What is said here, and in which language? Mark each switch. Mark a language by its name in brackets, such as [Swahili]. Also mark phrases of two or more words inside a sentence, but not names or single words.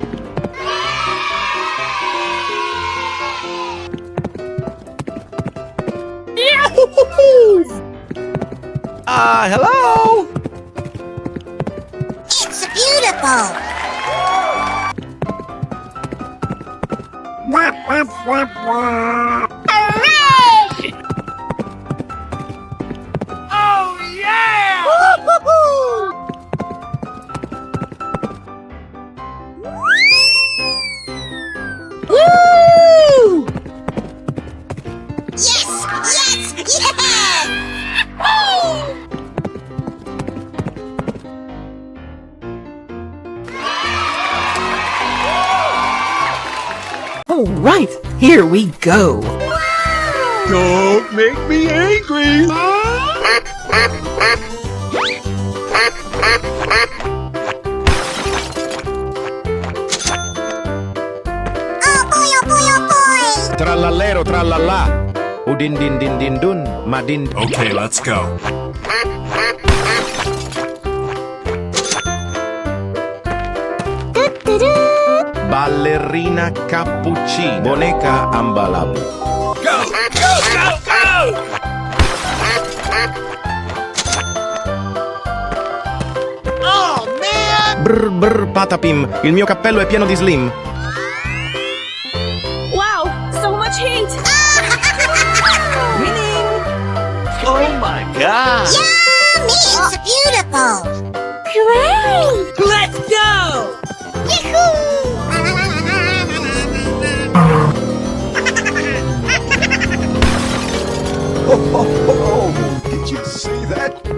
[English] Hello? It's beautiful! Hooray! Oh, yeah! Woo-hoo-hoo! Woo! Yes! Yes! Yes! Woo! All right, here we go. Don't make me angry! Oh boy, oh boy, oh boy! Trallallero trallallà. Udin din din din dun. Madin. Okay, let's go. Ballerina cappuccina. Boneca ambalabu. Go, go, go, go! Oh man! Brr brr patapim. [Italian] Il mio cappello è pieno di slim. [English] Wow, so much heat! Winning! Oh my god! Yummy! It's beautiful! Great! Let's go! Oh, did you see that?